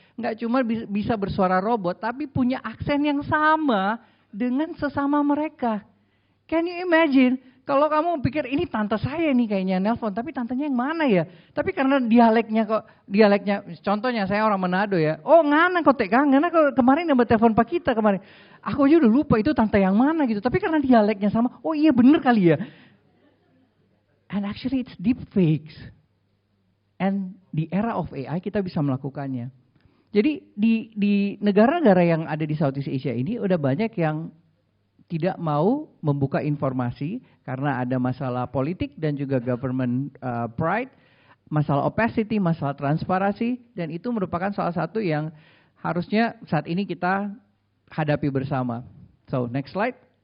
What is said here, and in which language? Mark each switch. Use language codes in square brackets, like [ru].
[id] Nggak cuma bisa bersuara robot, tapi punya aksen yang sama dengan sesama mereka. [en] Can you imagine? [id] Kalau kamu pikir ini tante saya nih kayaknya nelpon, tapi tantenya yang mana ya? Tapi karena dialeknya, contohnya saya orang Manado ya. Oh ngana kok ngana kemarin nambah telepon Pak kita kemarin. Aku aja udah lupa itu tante yang mana gitu. Tapi karena dialeknya sama, oh iya bener kali ya. [en] And actually it's deep fakes. [id] And di era of AI kita bisa melakukannya. Jadi di negara-negara yang ada di Southeast Asia ini udah banyak yang tidak mau membuka informasi karena ada masalah politik dan juga [en] government pride, [id] masalah opacity, masalah transparansi, dan itu merupakan salah satu yang harusnya saat ini kita hadapi bersama. [en] So, next slide.